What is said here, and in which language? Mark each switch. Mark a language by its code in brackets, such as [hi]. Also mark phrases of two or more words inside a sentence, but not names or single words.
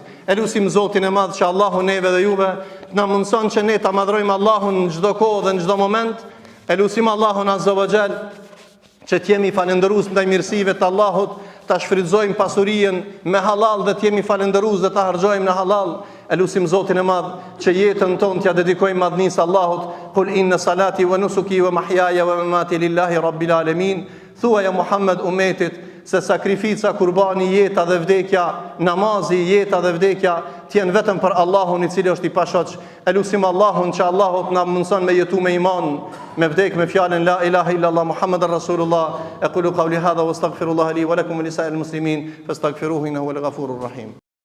[sq] E lutim Zotin e madh që Allahu neve dhe juve na mundson që ne ta madhrojmë Allahun në çdo kohë dhe në çdo moment. E lutim Allahun [ar] عز وجل [sq] që të jemi falendërues ndaj mirësive të Allahut, ta shfrytëzojmë pasurinë me halal dhe të jemi falendërues dhe ta harxojmë në halal. E lutim Zotin e madh që jetën tonë t'ja dedikojmë madhnisë Allahut. [ar] قل إن صلاتي ونسكي ومحياي ومماتي لله رب العالمين. [sq] Thuaj Muhammed umetit se sakrifica, kurbani, jeta dhe vdekja, namazi, jeta dhe vdekja t'jen vetëm për Allahun i cili është i pashoq. E lutim Allahun që Allahut na mundson me jetu me iman, me vdek me fjalën [ar] لا إله إلا الله محمد رسول الله. أقول قولي هذا وأستغفر الله لي ولكم ولسائر المسلمين فاستغفروه إنه هو الغفور الرحيم.